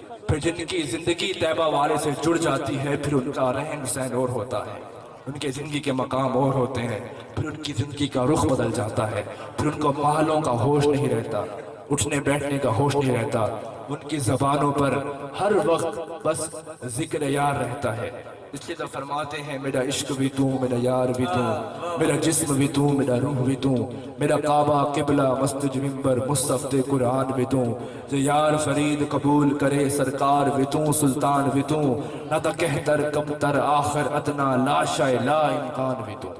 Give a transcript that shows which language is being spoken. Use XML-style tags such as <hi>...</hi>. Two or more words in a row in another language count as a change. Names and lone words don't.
<ur>پھر جن کی زندگی طیبہ والے سے جڑ جاتی ہے پھر ان کا رہن سہن اور ہوتا ہے, ان کے زندگی کے مقام اور ہوتے ہیں, پھر ان کی زندگی کا رخ بدل جاتا ہے, پھر ان کو محلوں کا ہوش نہیں رہتا, اٹھنے بیٹھنے کا ہوش نہیں رہتا, ان کی زبانوں پر ہر وقت بس ذکر یار رہتا ہے. اس لیے تو فرماتے ہیں میرا عشق بھی تو, میرا یار بھی تو, میرا جسم بھی تو, میرا روح بھی تو, میرا کعبہ قبلہ مسجد منبر مصحف قرآن بھی تو. جو یار فرید قبول کرے سرکار بھی تو, سلطان بھی تو, نہ تا کہتر کمتر آخر ادنا لا شے لا امکان بھی تو.</ur>